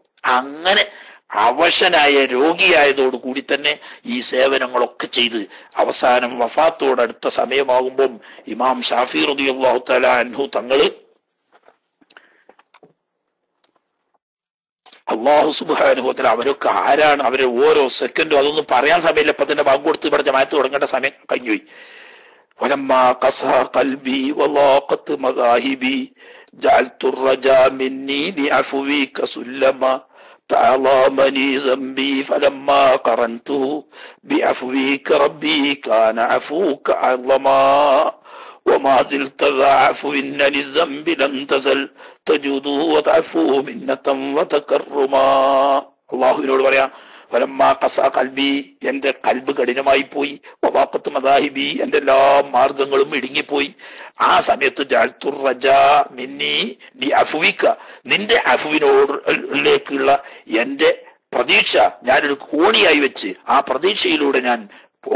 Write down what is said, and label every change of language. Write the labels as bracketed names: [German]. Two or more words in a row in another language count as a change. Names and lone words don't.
[Malayalam] അങ്ങനെ അവശനായ രോഗിയായതോടുകൂടി തന്നെ ഈ സേവനങ്ങളൊക്കെ ചെയ്ത് അവസാനം വഫാത്തോടടുത്ത സമയമാകുമ്പം ഇമാം ഷാഫി [Arabic] رضي الله تعالى عنه [Malayalam] തങ്ങള് [Arabic] الله سبحانه وتعالى [Malayalam] അവരൊക്കെ ആരാണ്, അവരെ ഓരോ സെക്കൻഡും അതൊന്നും പറയാൻ സമയമില്ല. ഇപ്പൊ തന്നെ ബാങ്ക് കൊടുത്ത് ഇവിടെ ജമാഅത്ത് തുടങ്ങേണ്ട സമയം കഴിഞ്ഞുപോയി. [Arabic] ولما قسا قلبي وضاقت مذاهبي جعلت رجا مني بعفوك سلما تعظمني ذنبي فلما قرنته بعفوك ربي كان عفوك أعظما وما زلت ذا عفو للذنب لم تزل تجود وتعفو منة وتكرما. [Malayalam] അള്ളാഹുവിനോട് പറയാം, [Arabic] ولما قسا قلبي, [Malayalam] എന്റെ കൽബ് കഠിനമായി പോയി, [Arabic] وضاقت مذاهبي, [Malayalam] എന്റെ എല്ലാ മാർഗങ്ങളും ഇടുങ്ങിപ്പോയി. ആ സമയത്ത് [Arabic] جعلت رجا مني بعفوك, [Malayalam] നിന്റെ അഫ്വിനോടിലേക്കുള്ള എന്റെ പ്രതീക്ഷ ഞാനൊരു കോണിയായി വെച്ച് ആ പ്രതീക്ഷയിലൂടെ ഞാൻ പോകും.